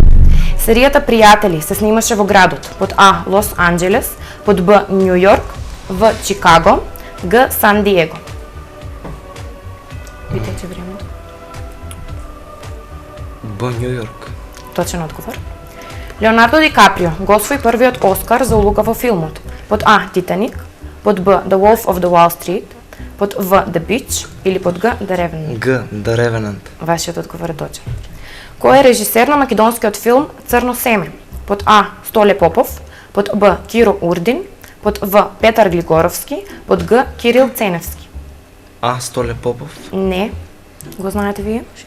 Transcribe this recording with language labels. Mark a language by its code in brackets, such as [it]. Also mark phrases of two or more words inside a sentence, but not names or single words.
[mk] Серијата Пријатели се снимаше во градот: под А Лос Анџелес, под Б Њу Јорк, В Чикаго, Г Сан Диего. Видете времето. Б. Нью Йорк. Точен одговор. Леонардо Ди Каприо го освои првиот Оскар за улога во филмот. Под А. Титаник, под Б. The Wolf of the Wall Street, под В. The Beach или под Г. The Revenant. Г. The Revenant. Вашиот одговор е точен. Кој е режисер на македонскиот филм Црно семе? Под А. Столе Попов, под Б. Киро Урдин, под В. Петар Глигоровски, под Г. Кирил Ценевски. А. Столе Попов. Не. Го знаете вие?